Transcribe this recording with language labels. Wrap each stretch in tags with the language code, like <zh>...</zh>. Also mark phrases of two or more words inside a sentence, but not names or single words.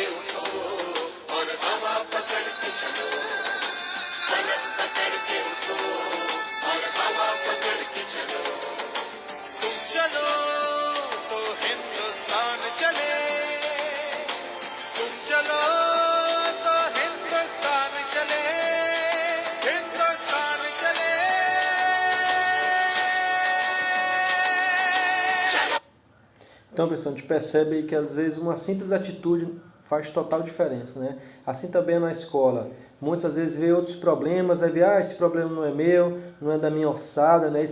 <hi>उठो और हवा पकड़ के चलो फलक पकड़ के उठो और हवा पकड़ के चलो तुम चलो तो हिंदुस्तान चले तुम चलो तो हिंदुस्तान चले हिंदुस्तान चले.</hi> <pt>Então, pessoal, a gente percebe aí que às vezes uma simples atitude faz total diferença, né? Assim também na escola. Muitas vezes vê outros problemas, aí vê, esse problema não é meu, não é da minha orçada, né?</pt>